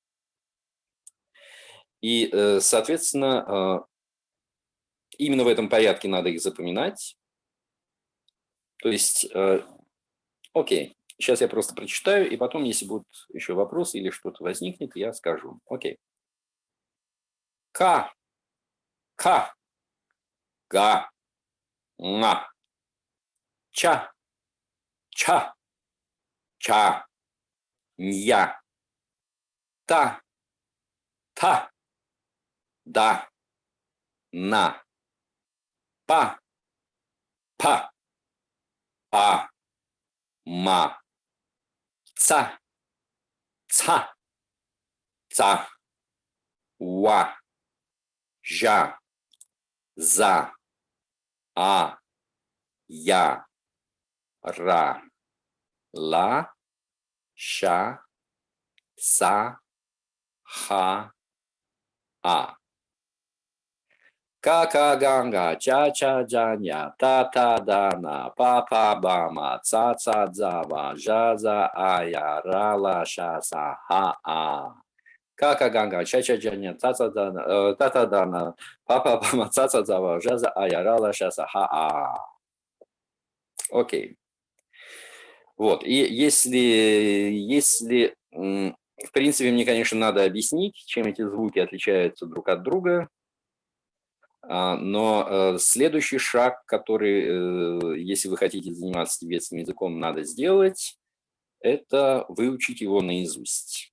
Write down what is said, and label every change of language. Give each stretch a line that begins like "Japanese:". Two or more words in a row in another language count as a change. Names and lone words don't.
Russian: И, соответственно, именно в этом порядке надо их запоминать. То есть, окей, сейчас я просто прочитаю, и потом, если будут еще вопросы или что-то возникнет, я скажу. Окей.
Tibetan: ཀ ཁ, ག ང, ཅ ཆ ཇ, ཉ ཏ ཐ ད ན, པ ཕ བ, མ ཙ ཚ ཛ ཝ ཞ ཟ འ ཡ ར ལ ཤ ས ཧ ཨ. ཀ་ཁ་ག་ང, ཅ་ཆ་ཇ་ཉ ཏ་ཐ་ད་ན, པ་ཕ་བ་མ ཙ་ཚ་ཛ་ཝ ཞ་ཟ འ་ཡ ར་ལ ཤ་ས ཧ་ཨ. ཀ་ཁ་ག་ང, ཅ་ཆ་ཇ་ཉ ཏ་ཐ་ད་ན, པ་ཕ་བ་མ ཙ་ཚ་ཛ་ཝ ཞ་ཟ འ་ཡ ར་ལ ཤ་ས ཧ་ཨ.
Russian: Окей. Вот, и если, в принципе, мне, конечно, надо объяснить, чем эти звуки отличаются друг от друга, но следующий шаг, который, если вы хотите заниматься тибетским языком, надо сделать, это выучить его наизусть.